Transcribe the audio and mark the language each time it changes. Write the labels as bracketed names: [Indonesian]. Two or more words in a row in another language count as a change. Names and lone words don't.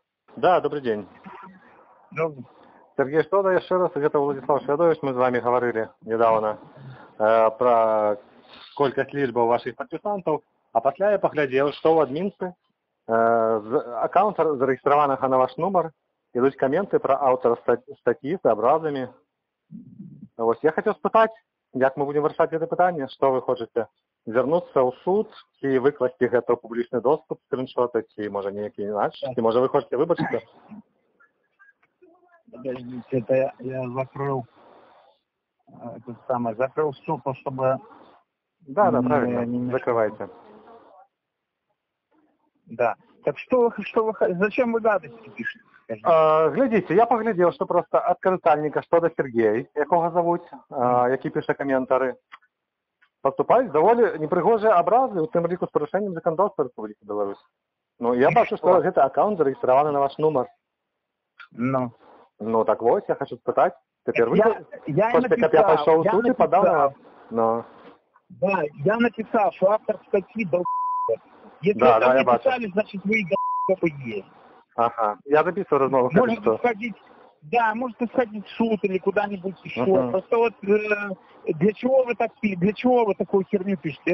[Russian] Да, добрый день. Ну, [Belarusian] Сергей Штода, [Russian] еще раз, это Владислав Шведович, мы с вами говорили недавно про [Belarusian] колькасць лічбаў ваших падпісантаў, а пасля я паглядзеў, што ў адмінцы з аккаунта зарэгістраванага на ваш нумар ідуць каменты пра аўтара статьи з абразамі. Вось я хотел спытаць, як мы будем вырашаць гэта пытанне, што вы хочаце звярнуцца ў суд ці выкласці гэта ў публічны доступ, скриншоты, ці можа нейкі інакш, ці можа вы хочаце выбачыцца? [Russian] подождите, это я закрыл, закрыл все, чтобы... Да, правильно, закрывайте. Да. Так что вы, зачем вы гадости пишете? [Belarusian] Глядзіце, я паглядзеў, што проста ад карыстальніка Штода Сергей, якога завуць, які піша каментары, паступаюць даволі непрыгожыя абразы, у тым ліку з парушэннем заканадаўства Рэспублікі Беларусь. Ну, я бачу, што гэты аккаунт зарэгістраваны на ваш нумар. Ну, так вось, я хочу спытаць. Цяпер вы, хочаце, каб я пайшоў у суд і падаў на вас? Ну. [Russian] Да, я написал, что автор статьи Если да, это я написали, [Belarusian] бачу. [Russian] значит вы есть. Ага, я записываю размову. Можете сходить, да, можете сходить в суд или куда-нибудь еще. Просто вот для чего вы так пишете, для чего вы такую херню пишете?